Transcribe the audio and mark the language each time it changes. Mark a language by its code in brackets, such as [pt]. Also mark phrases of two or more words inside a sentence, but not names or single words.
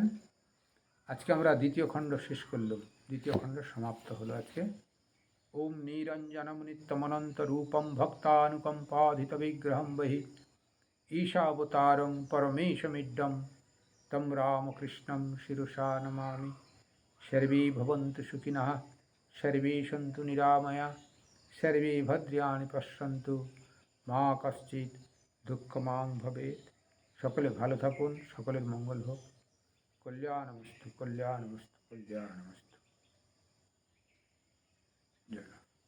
[bn] আজকে আমরা দ্বিতীয় খণ্ড শেষ করলাম, দ্বিতীয় খণ্ড সমাপ্ত হলো আজকে। [sa] ওম নিরঞ্জনম নিত্যমনন্ত রূপম ভক্তানুকম্পাধিত বিগ্রহম বহি ঈশাবতারং পরমেশমিড্ডম তম রামকৃষ্ণম শিরসা নমামি। সর্বে ভবন্তু সুখিনঃ, সর্বে সন্তু নিরাময়া, সর্বে ভদ্রাণি পশ্যন্তু, মা কশ্চিৎ দুঃখমাং ভবেৎ। [bn] সকলে ভালো থাকুন, সকলের মঙ্গল হোক। [sa] কল্যাণমস্তু কল্যাণমস্তু কল্যাণমস্তু। জয়।